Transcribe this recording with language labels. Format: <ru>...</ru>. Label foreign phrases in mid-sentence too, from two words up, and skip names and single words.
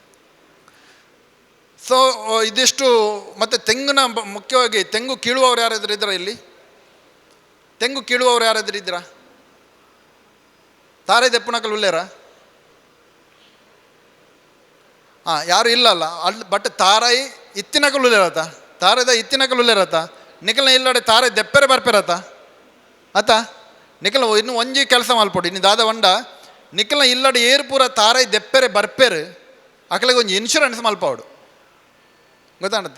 <kn>ಸೊ ಇದಿಷ್ಟು. ಮತ್ತು ತೆಂಗಿನ ಮುಖ್ಯವಾಗಿ ತೆಂಗು ಕೀಳುವವರು ಯಾರಾದರೂ ಇದ್ದೀರಾ ಇಲ್ಲಿ? ತೆಂಗು ಕೀಳುವವರು ಯಾರಾದರೂ ಇದ್ದೀರಾ?</kn> <tcy>ತಾರೆ ದೆಪ್ಪುನಕಲ್ ಉಲ್ಲೇರ?</tcy> <kn>ಹಾಂ, ಯಾರು ಇಲ್ಲಲ್ಲ ಅಲ್ಲಿ.</kn> <tcy>ಬಟ್ ತಾರಾಯಿ ಇತ್ತಿನಕಲ್ ಉಲ್ಲೇರತ್ತ, ತಾರದ ಇತ್ತಿನಕಲ್ ಉಲ್ಲೇರತ್ತ, ನಿಖಲ್ನ ಇಲ್ಲಡೆ ತಾರೆ ದೆಪ್ಪರೆ ಬರ್ಪೆರತ್ತ ಆತ ನಿಖಲ್ ಇನ್ನು ಒಂಜಿ ಕೆಲಸ ಮಲ್ಪೊಡು. ಇನ್ನು ದಾದ ಒಂಡ ನಿಖಲ್ನ ಇಲ್ಲಡೆ ಏರ್ಪೂರ ತಾರಾಯಿ ದೆಪ್ಪರೆ ಬರ್ಪೆರು ಅಕಲಿಗೆ ಒಂದು ಇನ್ಶೂರೆನ್ಸ್ ಮಲ್ಪವಡು, ಗೊತ್ತಾಣತ್ತ?</tcy>